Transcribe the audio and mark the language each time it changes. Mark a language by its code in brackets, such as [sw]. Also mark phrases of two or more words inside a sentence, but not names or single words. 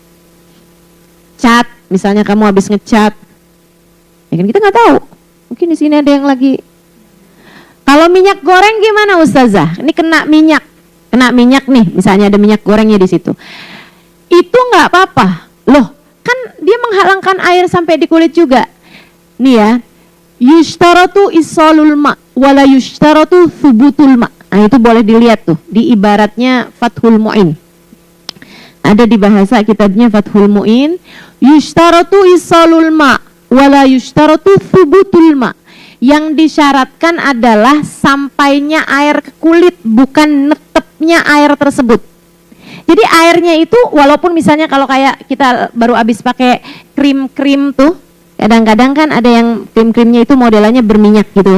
[id] Cat, misalnya kamu habis ngecat, ya kan kita nggak tahu, mungkin di sini ada yang lagi. Kalau minyak goreng gimana Ustazah? Ini kena minyak nih, misalnya ada minyak gorengnya di situ. Itu nggak apa-apa, loh kan dia menghalangkan air sampai di kulit juga. Nih ya, [ar] يشترط إيصال الماء ولا يشترط ثبوت الماء. [id] Nah itu boleh dilihat tuh di ibaratnya Fathul Mu'in. Ada di bahasa kitabnya Fathul Mu'in, [ar] يشترط إيصال الماء ولا يشترط ثبوت الماء. [id] Yang disyaratkan adalah sampainya air ke kulit, bukan netepnya air tersebut. Jadi airnya itu walaupun misalnya kalau kayak kita baru habis pakai krim-krim tuh, kadang-kadang kan ada yang krim-krimnya itu modelannya berminyak gitu.